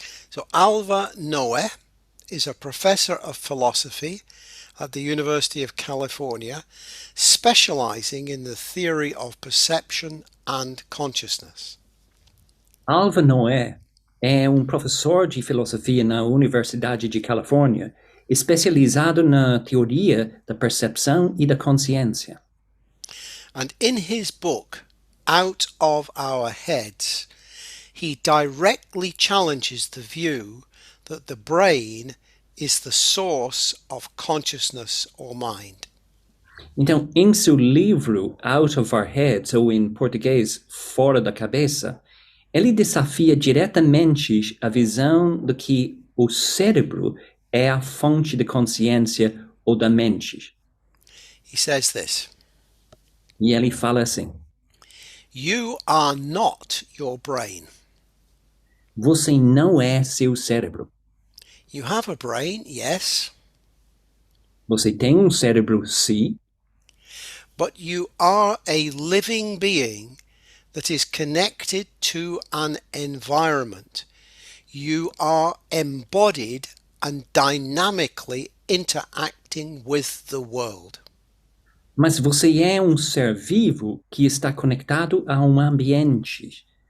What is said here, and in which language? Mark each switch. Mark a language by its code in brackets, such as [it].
[en] So Alva Noe is a professor of philosophy at the University of California, specializing in the theory of perception and consciousness. [pt] Alva Noé é professor de filosofia na Universidade de Califórnia, especializado na teoria da percepção e da consciência. [en] And in his book, Out of Our Heads, he directly challenges the view that the brain is the source of consciousness or mind. [pt] Então, em seu livro Out of Our Heads, ou em português, Fora da Cabeça, ele desafia diretamente a visão de que o cérebro é a fonte de consciência ou da mente. [en] He says this: [pt] E ele fala assim: [en] you are not your brain. [pt] você não é seu cérebro. [en] You have a brain, yes, [pt] Você tem cérebro, sim, [en] but you are a living being that is connected to an environment. You are embodied and dynamically interacting with the world. [pt] mas você é ser vivo que está conectado a ambiente.